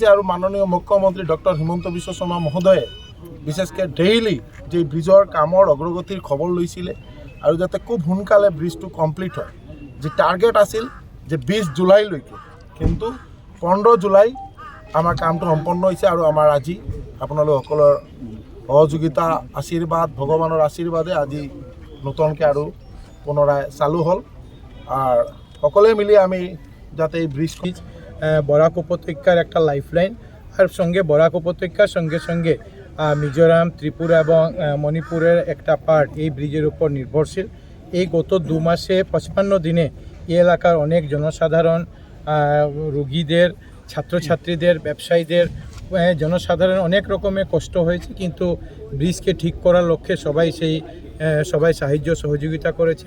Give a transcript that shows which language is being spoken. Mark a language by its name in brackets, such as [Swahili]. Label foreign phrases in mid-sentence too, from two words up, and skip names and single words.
[Assamese] আৰু মাননীয় মুখ্যমন্ত্ৰী ডক্টৰ হিমন্ত বিশ্ব শৰ্মা মহোদয়ে বিশেষকৈ ডেইলি যে ব্ৰিজৰ কামৰ অগ্ৰগতিৰ খবৰ লৈছিলে আৰু যাতে খুব সোনকালে ব্ৰিজটো কমপ্লিট হয়। যে টাৰ্গেট আছিল যে 20 জুলাইলৈকে, কিন্তু 15 জুলাই আমাৰ কামটো সম্পন্ন হৈছে। আৰু আমাৰ আজি আপোনালোক সকলৰ সহযোগিতা, আশীৰ্বাদ, ভগৱানৰ আশীৰ্বাদে আজি নতুনকৈ আৰু পুনৰাই চালু হ'ল। আর সকলে মিলি আমি যাতে এই ব্রিজ [Bangla] বরাক উপত্যকার একটা লাইফলাইন আর সঙ্গে বরাক উপত্যকার সঙ্গে সঙ্গে মিজোরাম, ত্রিপুরা এবং মণিপুরের একটা পার্ট এই ব্রিজের উপর নির্ভরশীল। এই গত 2 মাসে 55 দিনে এই এলাকার অনেক জনসাধারণ, রোগীদের, ছাত্রছাত্রীদের, ব্যবসায়ীদের, জনসাধারণ অনেক রকমের কষ্ট হয়েছে, কিন্তু ব্রিজকে ঠিক করার লক্ষ্যে সবাই সাহায্য সহযোগিতা করেছেন।